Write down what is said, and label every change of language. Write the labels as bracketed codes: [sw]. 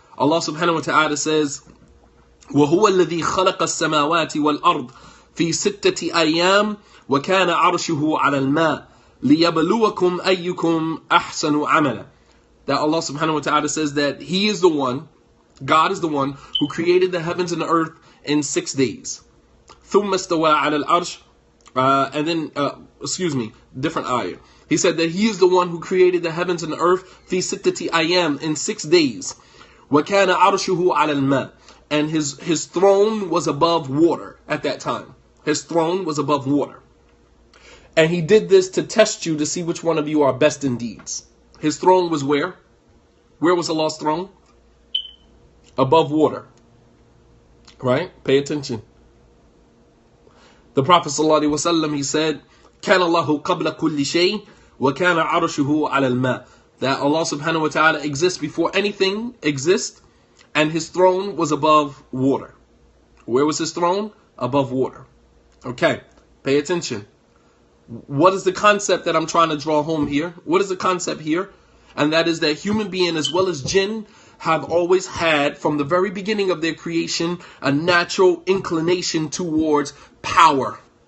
[ar] Allah subhanahu wa ta'ala says, وَهُوَ الَّذِي خَلَقَ السَّمَاوَاتِ وَالْأَرْضِ فِي سِتَّةِ أَيَّامٍ وَكَانَ عَرْشُهُ عَلَى الْمَاءِ لِيَبْلُوَكُمْ أَيُّكُمْ أَحْسَنُ عَمَلًا. [en] That Allah subhanahu wa ta'ala says that He is the one, God is the one who created the heavens and the earth in 6 days. ثُمَّ اسْتَوَى عَلَى الْعَرْشِ. And then, different ayah. He said that He is the one who created the heavens and the earth, fi sittati ayyam, in 6 days. [ar] وَكَانَ عَرْشُهُ عَلَى الْمَاءِ. [en] And his throne was above water at that time. His throne was above water. And He did this to test you to see which one of you are best in deeds. His throne was where? Where was Allah's throne? Above water. Right? Pay attention. [ar] The Prophet ﷺ, he said, كَانَ اللَّهُ قَبْلَ كُلِّ شَيْءٍ وَكَانَ عَرْشُهُ عَلَى الْمَاءِ. [en] That Allah subhanahu wa ta'ala exists before anything exists, and His throne was above water. Where was His throne? Above water. Okay, pay attention. What is the concept that I'm trying to draw home here? What is the concept here? And that is that human being as well as jinn have always had, from the very beginning of their creation, a natural inclination towards power.